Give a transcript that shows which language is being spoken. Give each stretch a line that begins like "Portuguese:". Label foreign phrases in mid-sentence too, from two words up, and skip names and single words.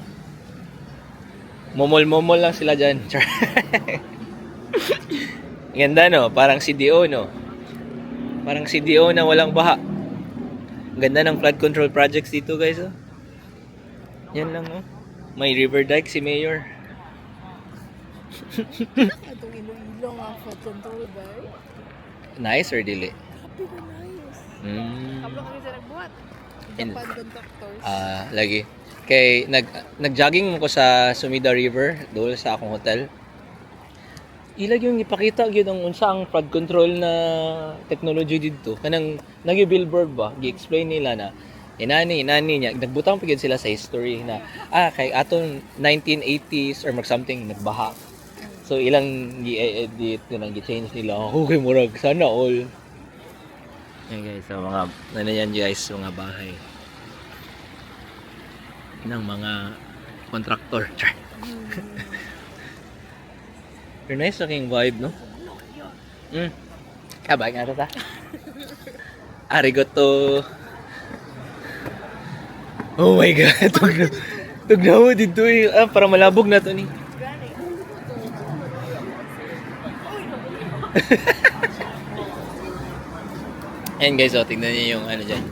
Filipino: Momol lang sila dyan. Ganda no? Parang CDO no? Parang CDO na walang baha. Ganda ng
English: flood control projects
Filipino: dito guys oh. Yan lang oh. May
English: river dike
Filipino: si Mayor.
Cebuano: Itong ilo-ilo nga
English: flood control
Cebuano: ba?
English: Nice or dili? Happy na nice. Mm.
Cebuano: Kablo kami sa nagbuhat. In-
English: Japan contractors.
Cebuano: Lagi. Kay nag-jogging ko sa Sumida River doon sa akong hotel. Ilag yung ipakita gyud ang unsa ang
English: flood control
Cebuano: na technology dito. Kanang nagi-billboard ba, gi-explain nila na inani niya nagbutang pa gyud sila sa history na kay atong 1980s or mag something nagbaha. So ilang gi-edit nang gi-change nila. Okay murag sana all.
Filipino: Yan guys, so mga yan guys, mga bahay ng mga contractor.
English: You're nice looking vibe, no?
Cebuano: Kabay nga ta.
Japanese: Arigato.
English: Oh my god.
Filipino: Tugnaw dito eh.
Cebuano: Para malabog na to ni.
Filipino: Ayan guys, oh, tingnan niyo yung ano dyan.